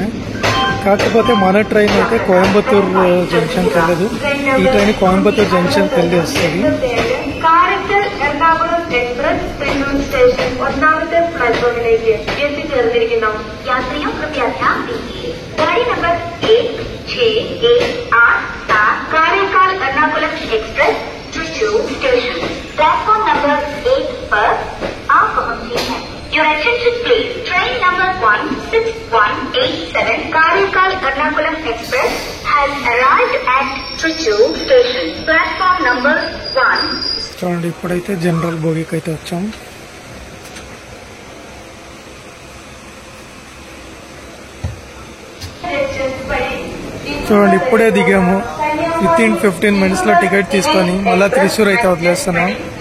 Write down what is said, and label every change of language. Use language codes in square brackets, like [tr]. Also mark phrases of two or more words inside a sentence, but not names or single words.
[te] కాకపోతే మన ట్రైన్ అయితే కోయంబత్తూర్ జంక్షన్కి వెళ్ళదు, ఈ ట్రైన్ కోయంబత్తూర్ జంక్షన్కి వెళ్ళి వస్తుంది. [hi] कारेकाल एर्नाकुलम एक्सप्रेस त्रिचूर स्टेशन प्लेटफॉर्म नंबर 8 पर आप पहुंचे हैं. [en] Your attention please. Train number 16187 कारेकाल एर्नाकुलम एक्सप्रेस has arrived at Trichur station platform number 1. [te] చూడండి, ఇప్పుడైతే జనరల్ బోగికి అయితే వచ్చాం. చూడండి, ఇప్పుడే దిగాము. [en] within 15 minutes [te] లో టికెట్ తీసుకొని మళ్ళీ త్రిశూర్ అయితే వదిలేస్తున్నాం.